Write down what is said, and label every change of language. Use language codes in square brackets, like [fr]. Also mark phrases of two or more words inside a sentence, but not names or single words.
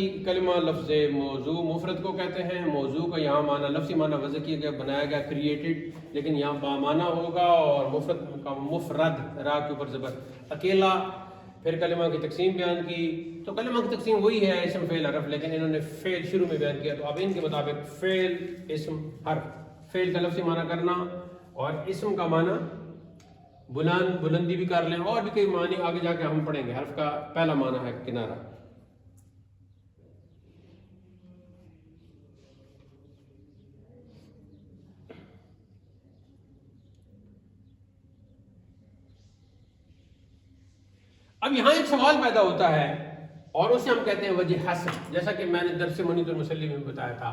[ur] کلمہ لفظ موضوع مفرد کو کہتے ہیں۔ موضوع کا یہاں معنی لفظی معنی وضع کیا گیا، بنایا گیا، کریٹڈ، لیکن یہاں بامعنی ہوگا، اور مفرد کا مفرد را کے اوپر زبر اکیلا۔ پھر کلمہ کی تقسیم بیان کی، تو کلمہ کی تقسیم وہی ہے اسم فعل حرف، لیکن انہوں نے فعل شروع میں بیان کیا، تو اب ان کے مطابق فعل اسم حرف، فعل کا لفظی معنی کرنا اور اسم کا معنی بلندی بھی کر لیں، اور بھی کئی معنی آگے جا کے ہم پڑھیں گے۔ حرف کا پہلا معنی ہے کنارہ۔ اب یہاں ایک سوال پیدا ہوتا ہے، اور اسے ہم کہتے ہیں وجہ حسر، جیسا کہ میں نے درس منیت المسلی میں بتایا تھا۔